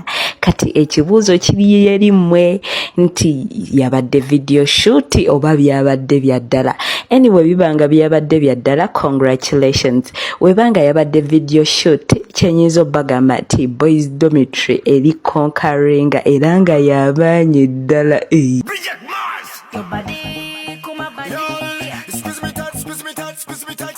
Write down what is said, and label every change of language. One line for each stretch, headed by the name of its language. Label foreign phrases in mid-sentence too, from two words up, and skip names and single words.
Ganda: Kati ekibuuzo kiri eri mmwe nti yabadde video shoot oba byabadde bya ddala? Anyway, bibanga byabadde bya ddala, congratulations. Webanga yabadde video shoot kyenyiza obbagamba nti
English: boys dormitory
Ganda: eri conquering era nga yabaanye ddala.
English: Your body, come on, body. Squeeze me tight, squeeze me tight, squeeze me